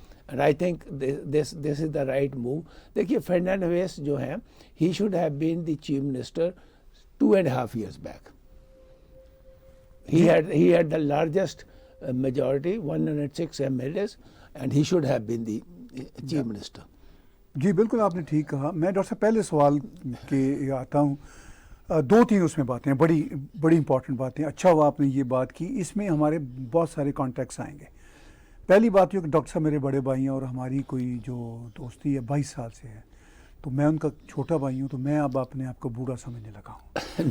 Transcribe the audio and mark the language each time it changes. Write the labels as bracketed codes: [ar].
[en] And I think this is the right move. [hi] देखिए फर्नांडिस जो है, [en] He should have been the chief minister 2.5 years back. He had the largest majority, 106 MLAs, and he should have been the chief minister. [hi] जी बिल्कुल आपने ठीक कहा। मैं doctor साहब पहले सवाल के आता हूँ। 2-3 उसमें बातें हैं, बड़ी इंपॉर्टेंट बातें। अच्छा हुआ आपने ये बात की, इसमें हमारे बहुत सारे कॉन्टेक्ट्स आएंगे। पहली बात ये कि डॉक्टर साहब मेरे बड़े भाई हैं और हमारी कोई जो दोस्ती है 22 साल से है, तो मैं उनका छोटा भाई हूँ, तो मैं अब अपने आप को बूढ़ा समझने लगा हूँ।